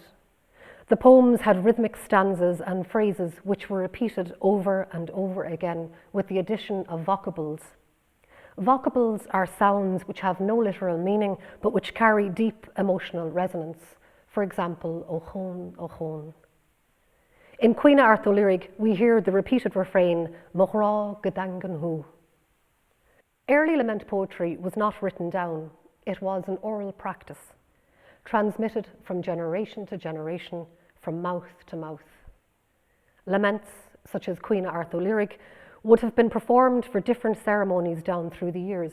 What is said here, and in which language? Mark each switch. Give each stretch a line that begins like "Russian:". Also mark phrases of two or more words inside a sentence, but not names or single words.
English: The poems had rhythmic stanzas and phrases which were repeated over and over again with the addition of vocables. Vocables are sounds which have no literal meaning but which carry deep emotional resonance. For example,
Irish: ochon, ochon.
English: In Caoineadh Airt Uí Laoghaire, we hear the repeated refrain,
Irish: mo ghrá daingean hu.
English: Early lament poetry was not written down, it was an oral practice, transmitted from generation to generation, from mouth to mouth. Laments, such as Caoineadh Airt Uí Laoghaire, would have been performed for different ceremonies down through the years.